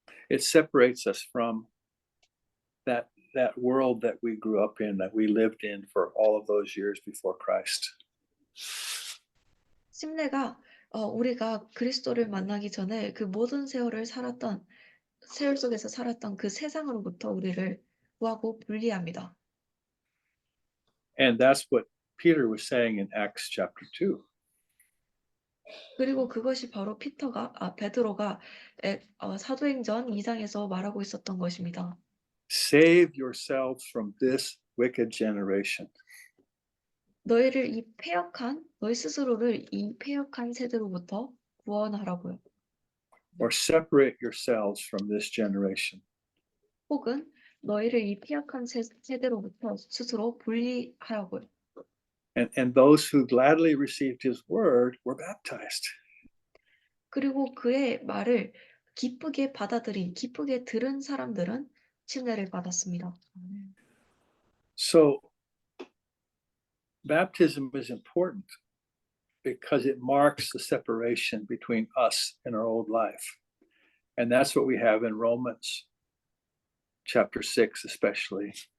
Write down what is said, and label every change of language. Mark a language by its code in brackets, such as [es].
[en] It separates us from that world that we grew up in, that we lived in for all of those years before Christ. [ko] 침례가 우리가 그리스도를 만나기 전에 그 모든 세월 속에서 살았던 그 세상으로부터 우리를 구하고 분리합니다. [en] And that's what Peter was saying in Acts chapter 2. [ko] 그리고 그것이 바로 베드로가 사도행전 2장에서 말하고 있었던 것입니다. [en] Save yourselves from this wicked generation. [ko] 너희 스스로를 이 패역한 세대로부터 구원하라고요. [en] Or separate yourselves from this generation. [ko] 혹은 너희를 이 패역한 세대로부터 스스로 분리하라고요. [en] And those who gladly received his word were baptized. [ko] 그리고 그의 말을 기쁘게 들은 사람들은 침례를 받았습니다. [en] So baptism is important because it marks the separation between us and our old life. And that's what we have in Romans chapter 6 especially.